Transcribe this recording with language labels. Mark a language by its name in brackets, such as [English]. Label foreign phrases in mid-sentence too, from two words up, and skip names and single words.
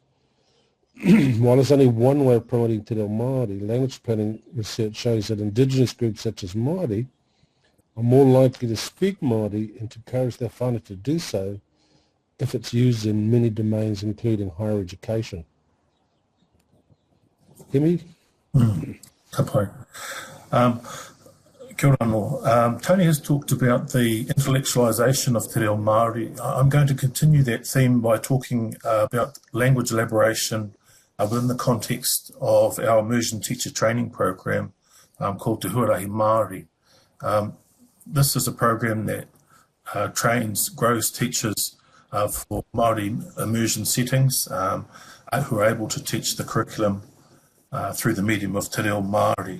[English] While there's only one way of promoting [Māori] Te Reo Māori, [English] language planning research shows that indigenous groups such as Māori are more likely to speak Māori and to encourage their whānau to do so if it's used in many domains, including higher education. Hēmi? [Māori] Ka pai. Kia ora anō. [English] Tony has talked about the intellectualisation of [Māori] Te Reo Māori. [English] I'm going to continue that theme by talking about language elaboration within the context of our immersion teacher training program called Te Huarahi Māori. This is a program that grows teachers for Māori immersion settings who are able to teach the curriculum through the medium of [Māori] Te Reo Māori.